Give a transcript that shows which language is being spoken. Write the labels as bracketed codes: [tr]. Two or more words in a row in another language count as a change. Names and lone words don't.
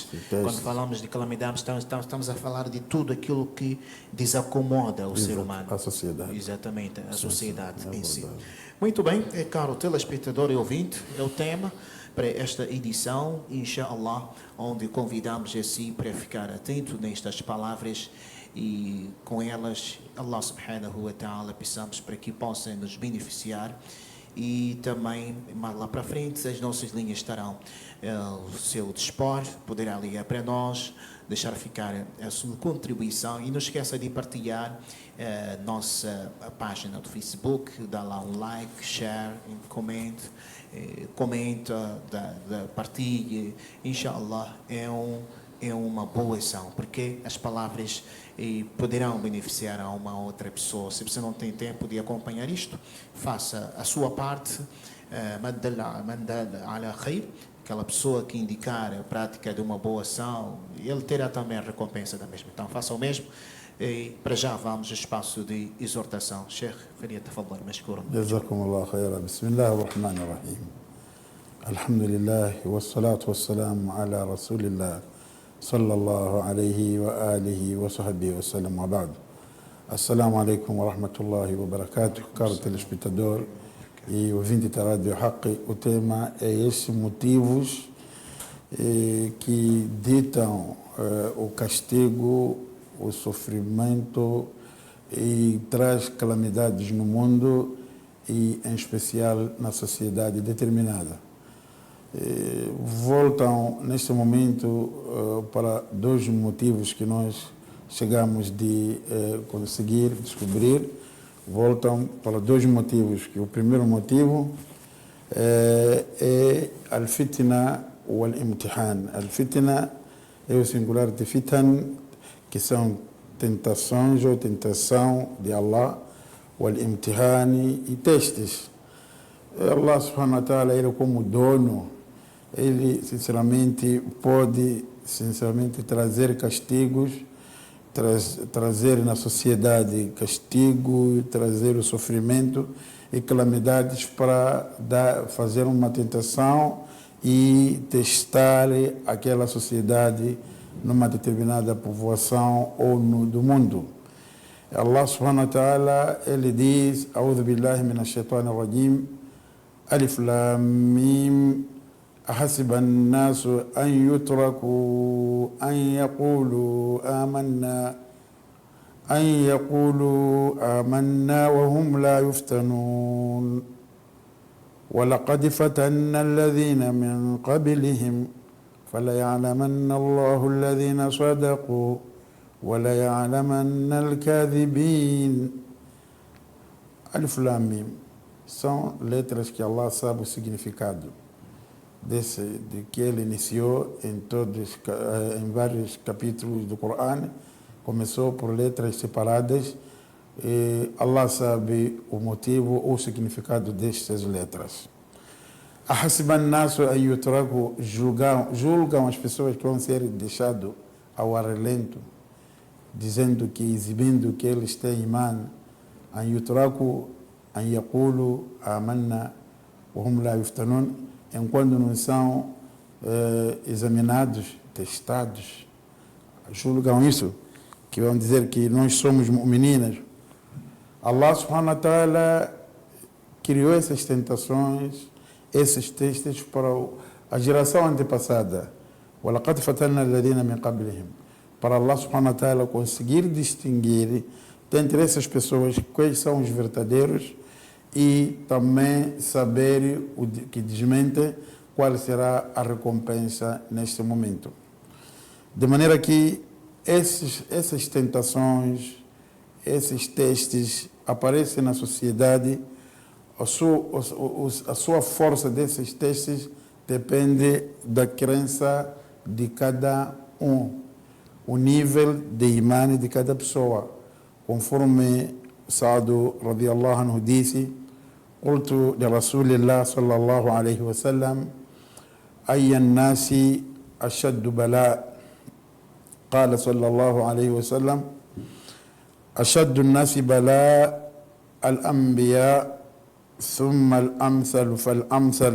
[pt] Quando falamos de calamidades, estamos a falar de tudo aquilo que desacomoda o ser humano. A sociedade. Exatamente, a sociedade sim, é em si. verdade. Muito bem, caro telespectador e ouvinte, é o tema para esta edição, [ar] إن شاء الله, [pt] onde convidamos a si para ficar atento nestas palavras e com elas, [ar] الله سبحانه وتعالى, [pt] peçamos para que possam nos beneficiar e também, mais lá para frente, as nossas linhas estarão ao seu dispor, poderá ligar para nós, deixar ficar a sua contribuição e não esqueça de partilhar a nossa página do Facebook, dá lá um [en] like, share, [pt] comente, comenta, partilhe, [ar] إن شاء الله, [pt] é uma boa ação, porque as palavras poderão beneficiar a uma outra pessoa. Se você não tem tempo de acompanhar isto, faça a sua parte, [ar] على خير, [pt] aquela pessoa que indicar a prática de uma boa ação, ele terá também a recompensa da mesma. Então faça o mesmo. E para já vamos ao espaço de exortação. [ar] شيخ، فليتفضل مشكورا. جزاكم الله خيرا. بسم الله الرحمن الرحيم. الحمد لله والصلاة والسلام على رسول الله صلى الله عليه وآله وصحبه وسلم وبعد. السلام عليكم ورحمة الله وبركاته. [pt] Caro telespectador e ouvinte da Rádio Haqq, o tema é esses motivos que ditam o castigo, o sofrimento e traz calamidades no mundo e em especial na sociedade determinada. Voltam neste momento para dois motivos que nós chegamos de conseguir descobrir. Voltam para dois motivos, que o primeiro motivo é [ar] الفتنة والامتحان. [pt] Al-fitna é o singular de fitan, que são tentações ou tentação de Allah, [ar] والامتحان [pt] e testes. [ar] الله سبحانه وتعالى, [pt] ele como dono, ele sinceramente pode trazer castigos, trazer na sociedade castigo, trazer o sofrimento e calamidades para fazer uma tentação e testar aquela sociedade numa determinada povoação ou do mundo. [ar] الله سبحانه وتعالى, [pt] ele diz: [ar] أعوذ بالله من الشيطان الرجيم، الم, أحسب الناس أن يتركوا أن يقولوا آمنا وهم لا يفتنون ولقد فتنا الذين من قبلهم فليعلمن الله الذين صدقوا وليعلمن الكاذبين. [pt] Alif Lam Mim são letras que Allah sabe o significado de que ele iniciou em vários capítulos do Corão. Começou por letras separadas e Allah sabe o motivo ou o significado destas letras. [ar] أحسب الناس أن يتركوا, [pt] julgam as pessoas que vão ser deixadas ao relento, dizendo que, exibindo que eles têm iman, [ar] أن يتركوا أن يقولوا آمنا وهم لا يفتنون, [pt] enquanto não são examinados, testados, julgam isso, que vão dizer que nós somos meninas. [ar] الله سبحانه وتعالى [pt] criou essas tentações, esses testes para a geração antepassada. [ar] وَلَقَدْ فَتَنَّا الَّذِينَ مِنْ قَبْلِهِمْ, [pt] para [ar] الله سبحانه وتعالى [pt] conseguir distinguir dentre essas pessoas quais são os verdadeiros e também saber o que desmente, qual será a recompensa neste momento. De maneira que essas tentações, esses testes aparecem na sociedade. A sua força desses testes depende da crença de cada um, o nível de imã de cada pessoa. Conforme Sa'd [ar] رضي الله عنه disse: قلت لرسول الله صلى الله عليه وسلم أي الناس أشد بلاء؟ قال صلى الله عليه وسلم أشد الناس بلاء الأنبياء ثم الأمثل فالأمثل